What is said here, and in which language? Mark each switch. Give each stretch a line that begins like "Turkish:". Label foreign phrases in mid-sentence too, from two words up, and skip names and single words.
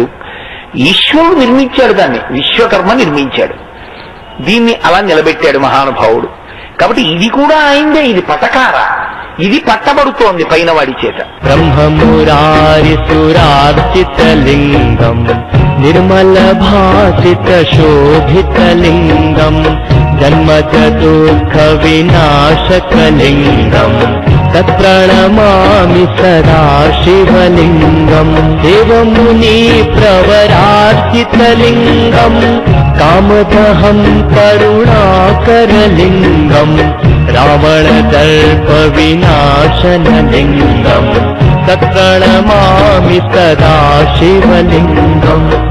Telugu: ఈశ్వరుడు నిర్మించాడు దాన్ని, విశ్వకర్మ నిర్మించాడు. దీన్ని అలా నిలబెట్టాడు మహానుభావుడు. కాబట్టి ఇది కూడా అయిందే. ఇది పటకార, ఇది పట్టబడుతోంది పైన వాడి చేత.
Sanskrit: బ్రహ్మమురారి సురార్చిత లింగం निर्मलभासितशोभितलिङ्गम् जन्मचतुर्खविनाशकलिङ्गम् तत्प्रणमामि सदा शिवलिङ्गम् देवमुनिप्रवरार्चितलिङ्गम् कामदहं करुणाकरलिङ्गम् रावणदर्पविनाशनलिङ्गम् तत्प्रणमामि सदा शिवलिङ्गम्